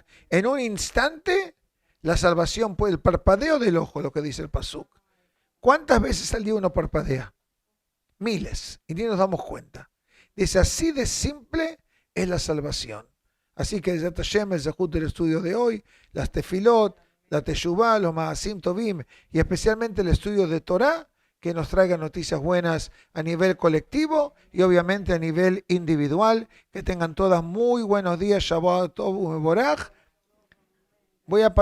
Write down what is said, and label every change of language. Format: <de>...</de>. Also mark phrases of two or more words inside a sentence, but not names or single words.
<es>En un instante, la salvación, el parpadeo del ojo, lo que dice el pasuk. ¿Cuántas veces al día uno parpadea? Miles, y ni nos damos cuenta. Dice, así de simple es la salvación. Así que el Zehut del estudio de hoy, las tefilot, la teshuvá, los</es> <he>מעשים טובים,</he> <es>y especialmente el estudio de Torah, que nos traiga noticias buenas a nivel colectivo y obviamente a nivel individual. Que tengan todas muy buenos días.</es> <he>שבת טוב ומבורך.</he> <es>Voy a</es>